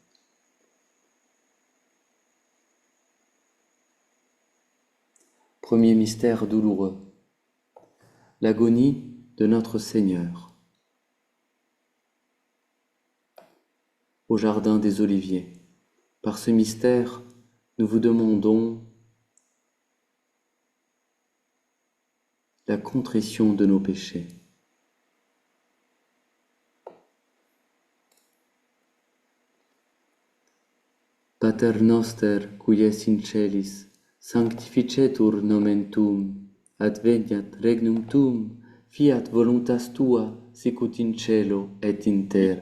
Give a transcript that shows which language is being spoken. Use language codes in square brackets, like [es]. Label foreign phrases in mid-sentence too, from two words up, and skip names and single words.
[fr] Premier mystère douloureux, l'agonie de notre Seigneur. Au jardin des Oliviers. Par ce mystère, nous vous demandons la contrition de nos péchés. [la] Pater noster, qui es in celis, sanctificetur nomen tuum, adveniat regnum tuum, fiat voluntas tua, sicut in cielo et in terra.